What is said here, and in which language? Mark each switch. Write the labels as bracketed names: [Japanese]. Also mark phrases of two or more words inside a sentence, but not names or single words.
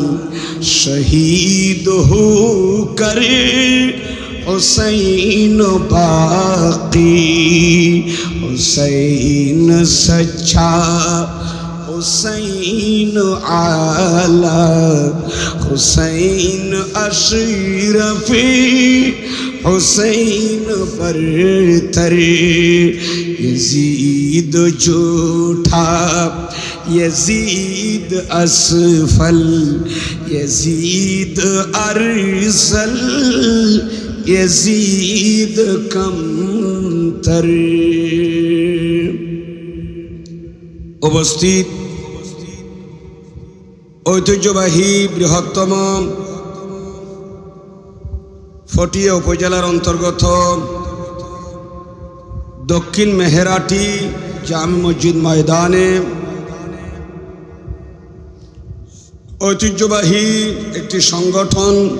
[Urdu] شہید ہو کر حسین باقی حسین سچا حسین اعلی حسین اشرفی حسین برتر یزید جھوٹا یزید اسفل یزید ارذل یزید کمتر [Bangla] উপস্থিত ঐতিহ্যবাহী বৃহত্তম ফটিয়া উপজেলার অন্তর্গত দক্ষিণ মেহেরাটি জামে মসজিদ ময়দানে ঐতিহ্যবাহী একটি সংগঠন